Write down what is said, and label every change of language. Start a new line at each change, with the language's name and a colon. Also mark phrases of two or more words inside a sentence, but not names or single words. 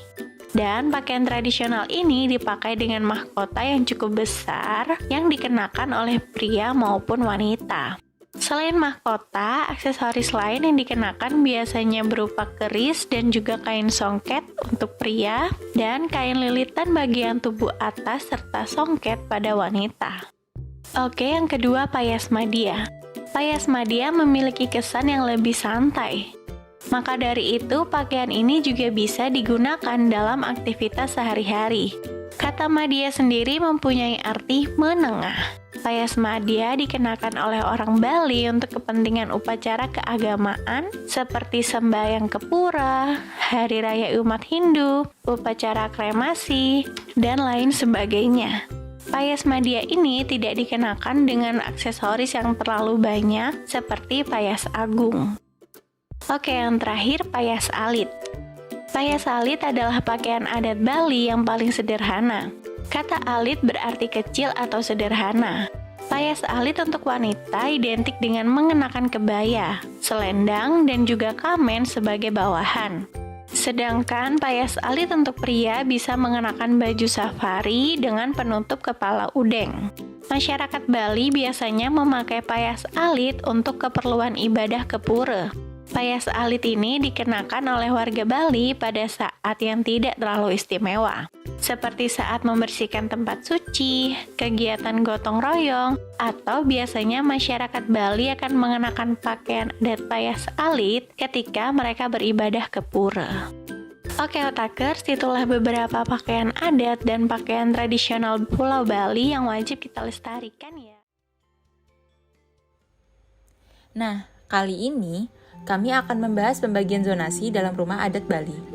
Indonesian: Dan pakaian tradisional ini dipakai dengan mahkota yang cukup besar yang dikenakan oleh pria maupun wanita. Selain mahkota, aksesoris lain yang dikenakan biasanya berupa keris dan juga kain songket untuk pria dan kain lilitan bagian tubuh atas serta songket pada wanita. Oke, yang kedua payas madya. Payas madya memiliki kesan yang lebih santai. Maka dari itu, pakaian ini juga bisa digunakan dalam aktivitas sehari-hari. Kata madya sendiri mempunyai arti menengah. Payas madya dikenakan oleh orang Bali untuk kepentingan upacara keagamaan seperti sembahyang kepura, hari raya umat Hindu, upacara kremasi, dan lain sebagainya. Payas madya ini tidak dikenakan dengan aksesoris yang terlalu banyak seperti payas agung. Oke, yang terakhir payas alit. Payas alit adalah pakaian adat Bali yang paling sederhana. Kata alit berarti kecil atau sederhana. Payas alit untuk wanita identik dengan mengenakan kebaya, selendang, dan juga kamen sebagai bawahan. Sedangkan payas alit untuk pria bisa mengenakan baju safari dengan penutup kepala udeng. Masyarakat Bali biasanya memakai payas alit untuk keperluan ibadah ke pura. Payas alit ini dikenakan oleh warga Bali pada saat yang tidak terlalu istimewa, seperti saat membersihkan tempat suci, kegiatan gotong royong, atau biasanya masyarakat Bali akan mengenakan pakaian adat payas alit ketika mereka beribadah ke pura. Oke otakers, itulah beberapa pakaian adat dan pakaian tradisional Pulau Bali yang wajib kita lestarikan ya. Nah, kali ini kami akan membahas pembagian zonasi dalam rumah adat Bali.